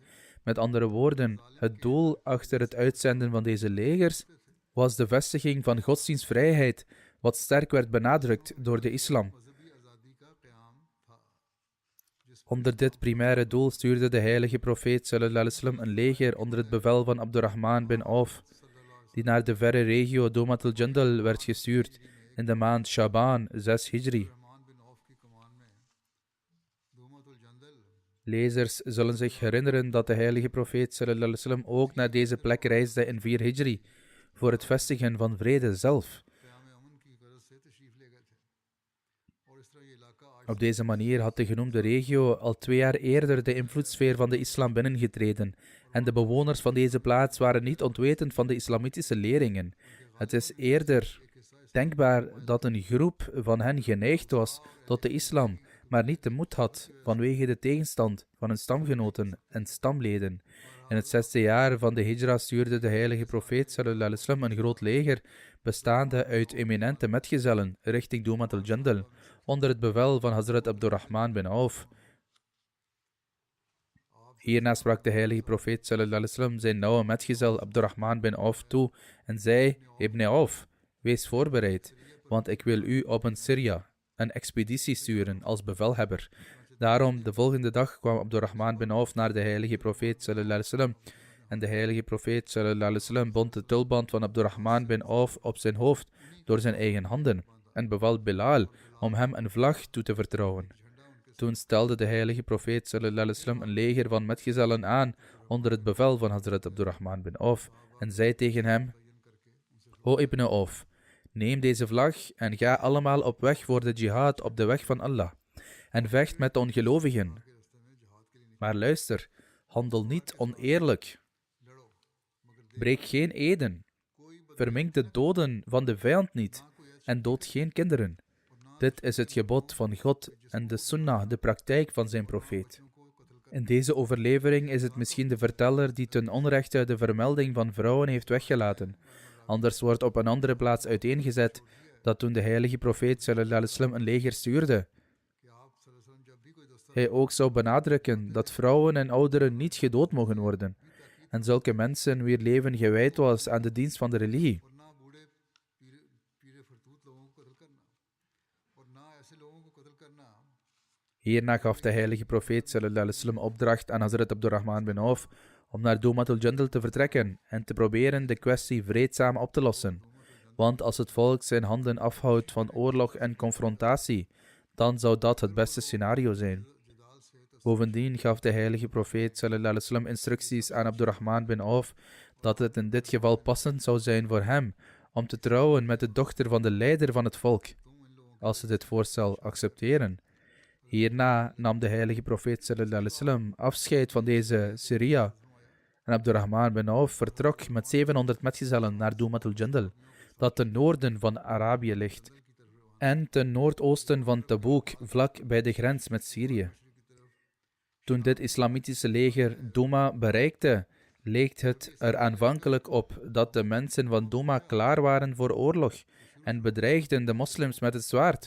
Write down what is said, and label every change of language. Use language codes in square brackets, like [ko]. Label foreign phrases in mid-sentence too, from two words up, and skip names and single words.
[nl] Met andere woorden, het doel achter het uitzenden van deze legers was de vestiging van godsdienstvrijheid, wat sterk werd benadrukt door de islam. Onder dit primaire doel stuurde de heilige profeet [ar] صلى الله عليه وسلم [nl] een leger onder het bevel van Abdurrahman bin Auf, die naar de verre regio Dumatul Jandal werd gestuurd in de maand Shaban 6 Hijri. Lezers zullen zich herinneren dat de heilige profeet [ar] صلى الله عليه وسلم [nl] ook naar deze plek reisde in 4 Hijri, voor het vestigen van vrede zelf. Op deze manier had de genoemde regio al 2 jaar eerder de invloedssfeer van de islam binnengetreden en de bewoners van deze plaats waren niet ontwetend van de islamitische leringen. Het is eerder denkbaar dat een groep van hen geneigd was tot de islam, maar niet de moed had vanwege de tegenstand van hun stamgenoten en stamleden. In het 6e jaar van de hijra stuurde de heilige profeet [ar] صلى الله عليه وسلم [nl] een groot leger, bestaande uit eminente metgezellen, richting Dumat al-Jandal, onder het bevel van Hazrat Abdurrahman bin Auf. Hierna sprak de heilige profeet [ar] صلى الله عليه وسلم [nl] zijn nauwe metgezel Abdurrahman bin Auf toe en zei: Ibn Auf, wees voorbereid, want ik wil u op een Syria, een expeditie sturen als bevelhebber. Daarom, de volgende dag kwam Abdurrahman bin Auf naar de heilige profeet [ar] صلى الله عليه وسلم. [nl] En de heilige profeet [ar] صلى الله عليه وسلم [nl] bond de tulband van Abdurrahman bin Auf op zijn hoofd door zijn eigen handen en beval Bilal om hem een vlag toe te vertrouwen. Toen stelde de heilige profeet [ar] صلى الله عليه وسلم [nl] een leger van metgezellen aan onder het bevel van Hazrat Abdurrahman bin Auf en zei tegen hem: O Ibn Auf, neem deze vlag en ga allemaal op weg voor de jihad op de weg van Allah en vecht met de ongelovigen. Maar luister, handel niet oneerlijk. Breek geen eden. Vermink de doden van de vijand niet en dood geen kinderen. Dit is het gebod van God en de sunnah, de praktijk van zijn profeet. In deze overlevering is het misschien de verteller die ten onrechte de vermelding van vrouwen heeft weggelaten. Anders wordt op een andere plaats uiteengezet dat toen de heilige profeet [ar] صلى الله عليه وسلم [nl] een leger stuurde, hij ook zou benadrukken dat vrouwen en ouderen niet gedood mogen worden en zulke mensen wier leven gewijd was aan de dienst van de religie. Hierna gaf de heilige profeet [ar] صلى الله عليه وسلم [nl] opdracht aan Hazrat Abdurrahman bin Auf om naar Dumat al-Jandal te vertrekken en te proberen de kwestie vreedzaam op te lossen. Want als het volk zijn handen afhoudt van oorlog en confrontatie, dan zou dat het beste scenario zijn. Bovendien gaf de heilige profeet [ar] صلى الله عليه وسلم [nl] instructies aan Abdurrahman bin Auf dat het in dit geval passend zou zijn voor hem om te trouwen met de dochter van de leider van het volk, als ze dit voorstel accepteren. Hierna nam de heilige profeet [ar] صلى الله عليه وسلم [nl] afscheid van deze Syria en Abdurrahman bin Auf vertrok met 700 metgezellen naar Dumat al-Jandal, dat ten noorden van Arabië ligt en ten noordoosten van Tabuk, vlak bij de grens met Syrië. Toen dit islamitische leger Douma bereikte, leek het er aanvankelijk op dat de mensen van Douma klaar waren voor oorlog en bedreigden de moslims met het zwaard.